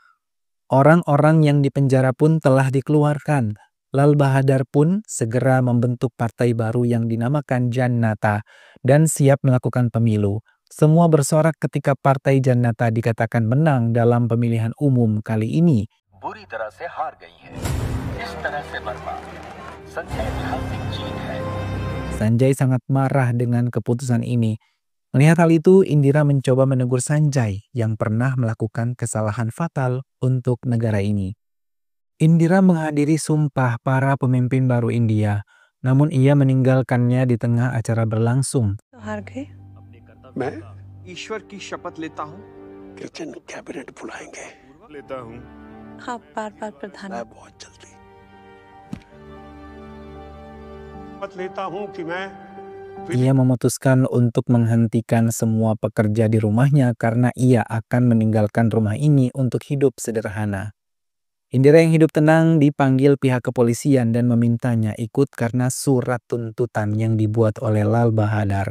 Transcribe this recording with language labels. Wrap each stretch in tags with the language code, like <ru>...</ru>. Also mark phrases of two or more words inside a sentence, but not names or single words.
<id>Orang-orang yang dipenjara pun telah dikeluarkan. Lal Bahadar pun segera membentuk partai baru yang dinamakan Jannata dan siap melakukan pemilu. Semua bersorak ketika partai Jannata dikatakan menang dalam pemilihan umum kali ini.</id> <hi>बुरी तरह से हार गई है। इस तरह से मरना सच्ची ऐतिहासिक जीत है।</hi> <id>Sanjay sangat marah dengan keputusan ini. Melihat hal itu, Indira mencoba menegur Sanjay yang pernah melakukan kesalahan fatal untuk negara ini. Indira menghadiri sumpah para pemimpin baru India, namun ia meninggalkannya di tengah acara berlangsung.</id> <hi>हार गए। मैं ईश्वर की शपथ लेता हूँ</hi> <en>kitchen cabinet</en> <hi>बुलाएंगे। लेता हूँ आप बार-बार प्रधान मैं बहुत जल्दी शपथ लेता हूँ कि मैं</hi> <id>Ia memutuskan untuk menghentikan semua pekerja di rumahnya karena ia akan meninggalkan rumah ini untuk hidup sederhana. Indira yang hidup tenang dipanggil pihak kepolisian dan memintanya ikut karena surat tuntutan yang dibuat oleh Lal Bahadar.</id>